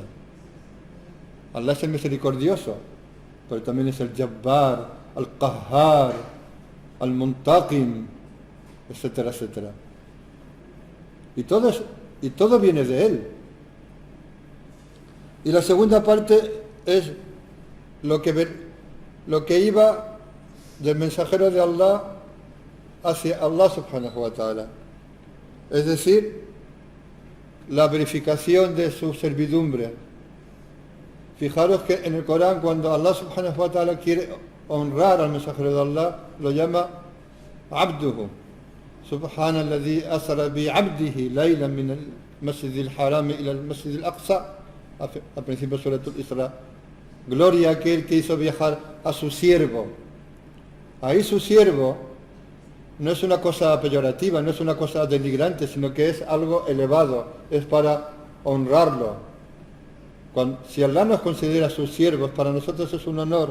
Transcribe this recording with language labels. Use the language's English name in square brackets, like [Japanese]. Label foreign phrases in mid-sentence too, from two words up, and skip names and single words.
[Spanish] Allah es el misericordioso, pero también es el Jabbar, al-Qahhar, al-Muntaqim, etcétera, etcétera. Y todo viene de Él. Y la segunda parte es lo que iba del mensajero de Allah hacia Allah [Arabic] سبحانه وتعالى. [Spanish] es decir, la verificación de su servidumbre. Fijaros que en el Corán, cuando Allah [Arabic] سبحانه وتعالى [Spanish] quiere honrar al mensajero de Allah, lo llama Abduhu. [Arabic] سبحان الذي أسرى بعبده ليلا من المسجد الحرام إلى المسجد الأقصى, [Spanish] al principio de Suratul Isra. Gloria a aquel que hizo viajar a su siervo. Ahí su siervo no es una cosa peyorativa, no es una cosa denigrante, sino que es algo elevado, es para honrarlo. Si Allah nos considera sus siervos, para nosotros es un honor.